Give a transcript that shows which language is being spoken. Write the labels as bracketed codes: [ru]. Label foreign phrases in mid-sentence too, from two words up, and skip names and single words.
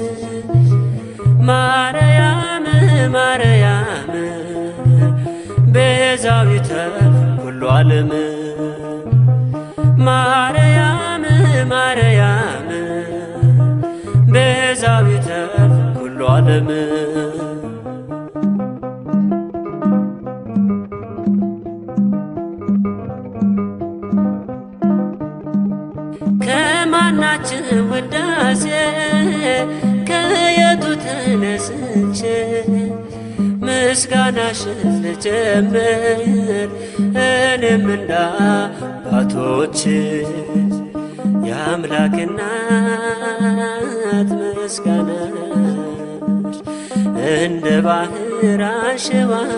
[gez] ማርያም ማርያም ቤዛዊተ ኩሉ ዓለም ማርያም ማርያም ቤዛዊተ ኩሉ ዓለም [am] ከማናችን ውዳሴ ከየቱ ተነስቼ ምስጋናሽን ልጀምር እኔም እንደ አባቶቼ የአምላክ እናት ምስጋናሽ እንደ ባህር አሸዋ